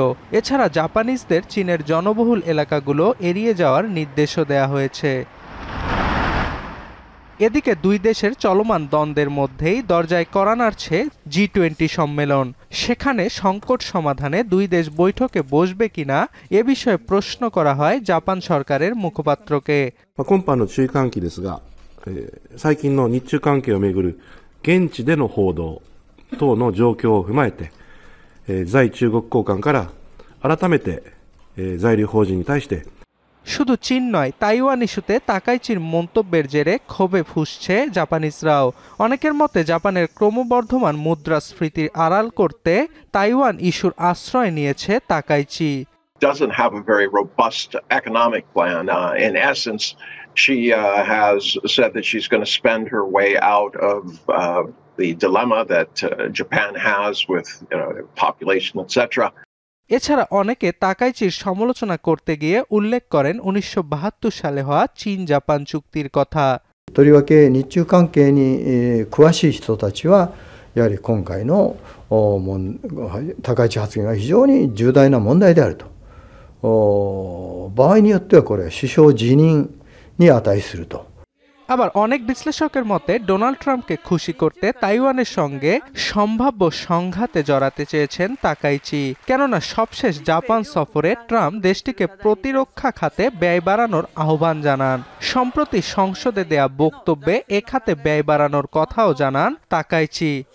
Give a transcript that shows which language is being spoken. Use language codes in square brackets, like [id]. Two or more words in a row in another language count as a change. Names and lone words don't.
[bn] এছাড়া জাপানিজদের চীনের জনবহুল এলাকাগুলো এড়িয়ে যাওয়ার নির্দেশও দেয়া হয়েছে। এদিকে দুই দেশের চলমান দ্বন্দ্বের মধ্যেই দরজায় কড়া নাড়ছে G20 সম্মেলন। সেখানে সংকট সমাধানে দুই দেশ বৈঠকে বসবে কিনা এ বিষয়ে প্রশ্ন করা হয় জাপান সরকারের মুখপাত্রকে। [ja] 今般の注意喚起ですが、最近の日中関係をめぐる現地での報道等の状況を踏まえて、在中国高官から改めて在留邦人に対して [bn] শুধু চীন নয়, তাইওয়ান ইস্যুতে তাকাইচির মন্তব্যের জেরে ক্ষোভে ফুঁসছে জাপানিজরাও। অনেকের মতে জাপানের ক্রমবর্ধমান মুদ্রাস্ফীতির আড়াল করতে তাইওয়ান ইস্যুর আশ্রয় নিয়েছে তাকাইচি। [en] Doesn't have a very robust economic plan. In essence, she has said that she's going to spend her way out of the dilemma that Japan has with population, etc. [bn] এছাড়া অনেকে তাকাইচির সমালোচনা করতে গিয়ে উল্লেখ করেন 1972 সালে হওয়া চীন জাপান চুক্তির কথা। [ja] とりわけ日中関係に詳しい人たちはやはり今回の高市発言が非常に重大な問題であると、場合によってはこれ首相辞任に値すると。 [bn] আবার অনেক বিশ্লেষকের মতে ডোনাল্ড ট্রাম্পকে খুশি করতে তাইওয়ানের সঙ্গে সম্ভাব্য সংঘাতে জড়াতে চেয়েছেন তাকাইচি। কেননা সবশেষ জাপান সফরে ট্রাম্প দেশটিকে প্রতিরক্ষা খাতে ব্যয় বাড়ানোর আহ্বান জানান। সম্প্রতি সংসদে দেয়া বক্তব্যে এ খাতে ব্যয় বাড়ানোর কথাও জানান তাকাইচি।